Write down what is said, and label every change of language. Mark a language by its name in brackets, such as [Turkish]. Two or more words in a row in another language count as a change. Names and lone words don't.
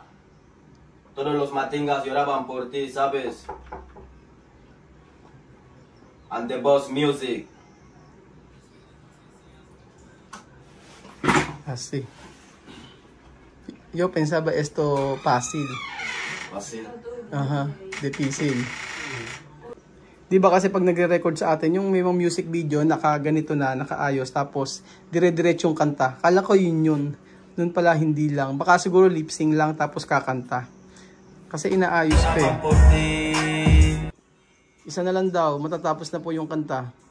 [Spanish] Todos los matingas lloraban por ti, ¿sabes? [English] And the Boss Music. [Spanish] Así. Yo pensaba esto fácil. Fácil. Ajá, difícil. [Filipino] Di ba kasi pag nagre-record sa atin, yung may mga music video, nakaganito na, nakaayos, tapos dire-diretso yung kanta. Kala ko yun. Noon pala hindi lang. Baka siguro lip-sync lang tapos kakanta. Kasi inaayos pa eh. Isa na lang daw, matatapos na po yung kanta.